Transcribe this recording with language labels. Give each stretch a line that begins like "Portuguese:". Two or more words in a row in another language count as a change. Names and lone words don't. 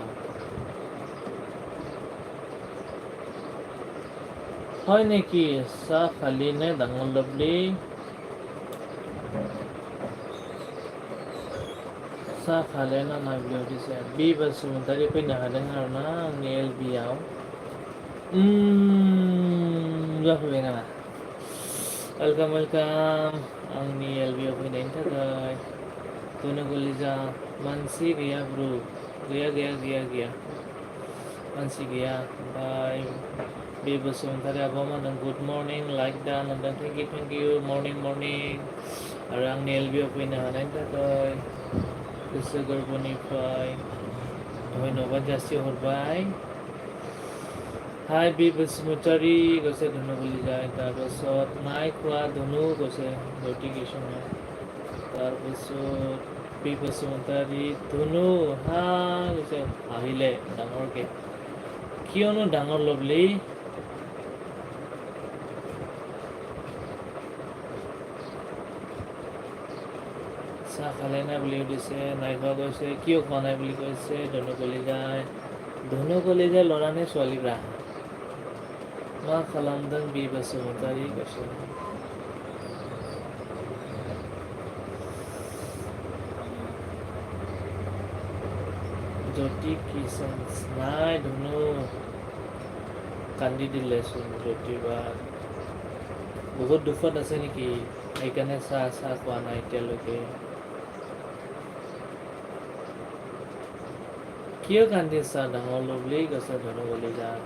Assamese: হয় নেকি চাহ খালি নে ডাঙৰ লভলি চাহ খালে না নাই বুলি সুধিছে বি বাসুমतारी
Bodo: फैनो हादों आरो ना आंनि एलबियाव जाफैबाय नामा वेलकाम आंनि एलबियाव फैनायनि थाखाय धुनु कलिजा मानसि गैया ब्रु गैया मानसि गैया ओमफ्राय बे बसुमतारी आब'आ मा होनदों
English: good morning
Bodo: लाइक डान होनदों
English: thank you morning
Bodo: आरो आंनि एलबियाव फैनो हानायनि थाखाय गोसो गोरबोनिफ्राय धन्यबाद जासिहरबाय
Assamese: हाय बि बसुमतारी কৈছে ধুনু কলিজা তাৰপাছত নাই খোৱা ধুনু কৈছে জ্যোতি কিষণে তাৰপিছত বি বসুমতাৰী ধুনু হা কৈছে আহিলে ডাঙৰকৈ কিয়নো ডাঙৰ লভলি চাহ খালে নাই বুলি সুধিছে নাই খোৱা কৈছে কিয় খোৱা নাই বুলি কৈছে ধুনু কলিজাই ল'ৰা নে ছোৱালী ৰা
Bodo: मा खालामदों
Assamese: बि बसुमतारी কৈছে জ্যোতি কিষণ নাই ধুনু কান্দি দিলেচোন জ্যোতি বা বহুত দুখত আছে নেকি সেইকাৰণে চাহ খোৱা নাই এতিয়ালৈকে কিয় কান্দিছা ডাঙৰ লভলি কৈছে ধুনু কলিজা